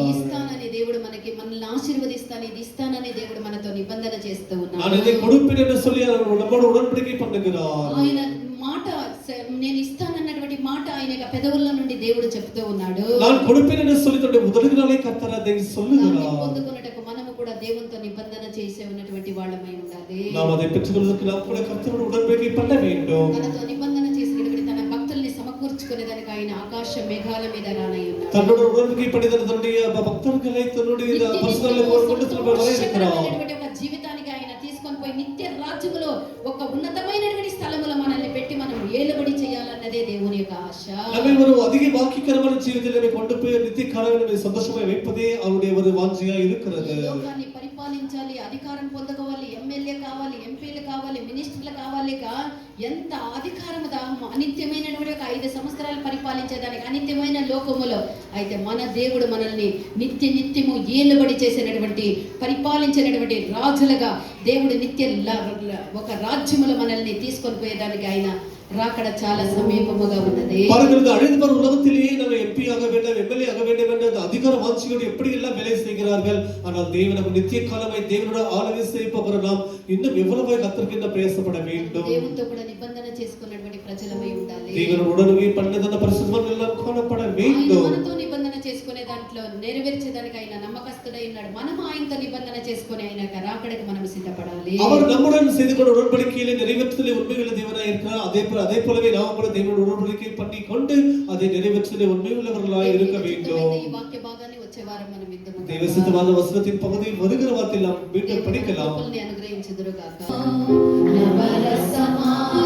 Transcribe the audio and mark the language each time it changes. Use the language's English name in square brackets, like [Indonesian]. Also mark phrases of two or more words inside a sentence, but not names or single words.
[Telugu] ఇస్తానని దేవుడు మనల్ని ఆశీర్వదిస్తాను, ఇది ఇస్తానని దేవుడు మనతో నిబంధన చేస్తూ ఉన్నాడు. [Tamil] நான் இதை கொடுப்பேன் என்று சொல்லி நம்மோடு உடன்படிக்கை பண்ணுகிறார். [Telugu] ఆయన మాట నేను ఇస్తానన్నటువంటి మాట ఆయన పెదవుల నుండి దేవుడు చెప్తూ ఉన్నాడు. [Tamil] நான் கொடுப்பேன் என்று சொல்லி தன்னுடைய முதல்களாலே கர்த்தர் அதை சொல்லுகிறார். [Telugu] పొందుకొనుటకు మనము కూడా దేవునితో నిబంధన చేసే ఉన్నటువంటి వాళ్ళమై ఉండాలి. [Tamil] நாம் அதை பெற்றுக்கொள்வதற்கு நாம் கூட கர்த்தரோடு உடன்படிக்கை பண்ண வேண்டும். [Telugu] తనతో నిబంధన చేసినటువంటి తన భక్తుల్ని సమకూర్చుకునేదానికి ఆయన ఆకాశ మేఘాల మీద రానై ఉన్నాడు. [Tamil] தன்னோட உடன்படிக்கை பண்ணின தன்னுடைய பக்தர்களை தன்னுடைய பரிசுத்தங்களை கொண்டு செல்ல வரையிருக்கிறார். [Telugu] ఒక జీవితానికి ఆయన తీసుకొని తీసుకొని పోయి నిత్య రాజ్యములో ఒక ఉన్నతమైనటువంటి స్థలములో మనల్ని పెట్టి మనం ఏలుబడి చేయాలన్నదే దేవుని యొక్క ఆశ. [Tamil] நம்மை ஒரு அதிக பாக்கியகரமான ஜீவிதத்திலே கொண்டு போய் நித்திய காலங்களில் சந்தோஷமாய் வைப்பதே அவருடைய ஒரு வாஞ்சையா இருக்கிறது. [Telugu] ఈ లోకాన్ని పరిపాలించాలి, అధికారం పొందుకోవాలి, ఎమ్మెల్యే కావాలి, ఎంపీలు కావాలి, మినిస్టర్లు కావాలి, ఎంత అధికారము దాహము అనిత్యమైనటువంటి ఒక 5 సంవత్సరాలు పరిపాలించేదానికి అనిత్యమైన లోకములో. అయితే మన దేవుడు మనల్ని నిత్యము ఏలుబడి చేసినటువంటి పరిపాలించినటువంటి రాజులుగా దేవుడు ఒక రాజ్యములో మనల్ని తీసుకొని పోయేదానికి ఆయన రాకడ చాలా సమీపముగా ఉన్నది. [Tamil] பாருங்கள், அழிந்து வரும் உலகத்திலேயே நம்ம எம்பி ஆக வேண்டும், எம்எல்ஏ ஆக வேண்டும் என்ற அதிகார வாஞ்சியோடு எப்படி எல்லாம் வேலை செய்கிறார்கள். ஆனால் தேவன் நம்ம நித்திய காலமாய் தேவனோட ஆளுகை செய்ய போகிற நாம் இன்னும் எவ்வளவு கர்த்தருக்கு பிரயாசப்பட வேண்டும். [Telugu] దేవునితో కూడా నిబంధన చేసుకున్నటువంటి ప్రజలమై ఉండాలి. [Tamil] தேவனோடு உடனே பண்ணதన్న పరిశుద్ధం எல்லாம் காணப்பட வேண்டும். [Telugu] మనతో నిబంధన చేసుకునే దాంట్లో నెరవేర్చేదానికి ఆయన నమ్మకస్తుడై ఉన్నాడు. మనం ఆయనతో నిబంధన చేసుకుని ఆయన రాకడకి మనం సిద్ధపడాలి. [Tamil] அவர் நம்முடன் செய்து கொண்ட உடன்படிக்கையிலே நிறைவேற்றுதலே உண்மையுள்ள தேவனாய் இருக்கிறார். அதே போலவே நாம் கூட தேவனோடு உடன்படிக்கை பண்ணி கொண்டு அதை நிறைவேற்றுதலே உண்மையுள்ளவர்களாய் இருக்க வேண்டும். [Telugu] ఈ వాక్య భాగాన్ని వచ్చే వారం మనం విందాము. [Tamil] தேவசித்தமான வசனத்தின் பகுதியில் வருகிற வார்த்தையில் நாம் மீண்டும் படிக்கலாம். [Telugu] అనుగ్రహించుదురుగాక.